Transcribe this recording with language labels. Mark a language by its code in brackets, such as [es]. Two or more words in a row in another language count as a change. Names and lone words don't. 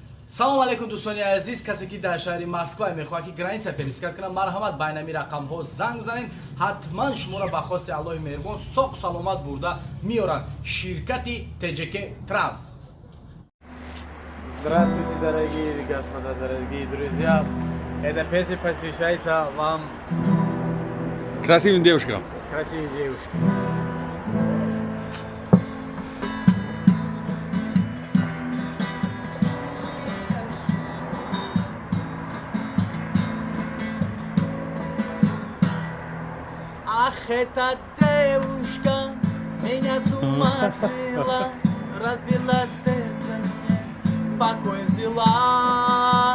[tg] салом алейкум дӯстони азиз, касе ки дар шаҳри москва мехоҳад ки [ru] граница перескат [tg] кунад, марҳамат ба инами рақамҳо занг занед. ҳатман шуморо ба хости аллоҳи меҳрубон соқ саломат бурда меоранд ширкати ТЖК Транс. [ru] Здравствуйте, дорогие господа, дорогие друзья. Это Петя посвящается вам Красивым девушкам. красивой девушке. Ах, эта девушка меня с ума свела, разбила сердце мне, покой взяла.